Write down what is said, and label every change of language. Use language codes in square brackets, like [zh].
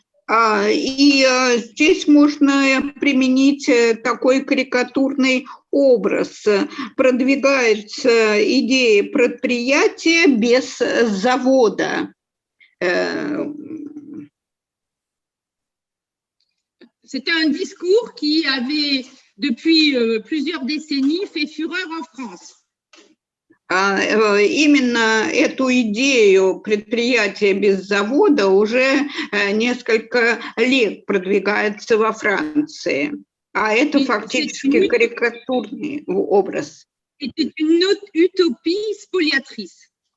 [ru] И здесь можно применить такой карикатурный образ. Продвигается идея предприятия без завода. [fr] C'était un discours qui avait, depuis plusieurs décennies, fait fureur en France. [ru] Именно эту идею предприятия без завода уже несколько лет продвигается во Франции. А это фактически карикатурный образ. Это [fr] une utopie spoliatrice.